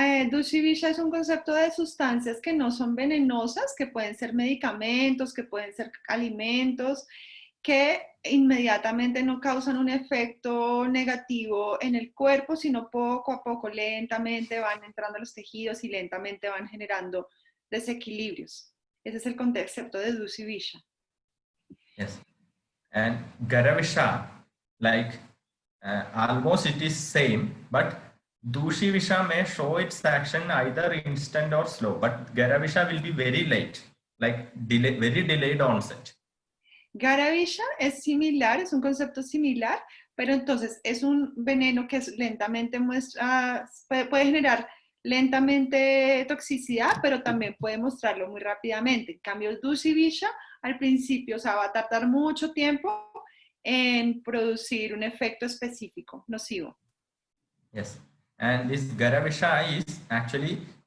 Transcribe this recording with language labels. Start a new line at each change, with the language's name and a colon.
Spanish: Dushi visha es un concepto de sustancias que no son venenosas, que pueden ser medicamentos, que pueden ser alimentos, que inmediatamente no causan un efecto negativo en el cuerpo, sino poco a poco, lentamente van entrando a los tejidos y lentamente van generando desequilibrios. Ese es el concepto de dushi visha.
English: Yes. And gara visha, like almost it is same, but dushi visha may show its action either instant or slow, but gara visha will be very late, like very delayed onset.
Spanish: Gara visha es similar, es un concepto similar, pero entonces es un veneno que lentamente puede generar lentamente toxicidad, pero también puede mostrarlo muy rápidamente. En cambio, el dushi visha al principio, o sea, va a tardar mucho tiempo en producir un efecto específico, nocivo.
English: Yes, and this gara visha is actually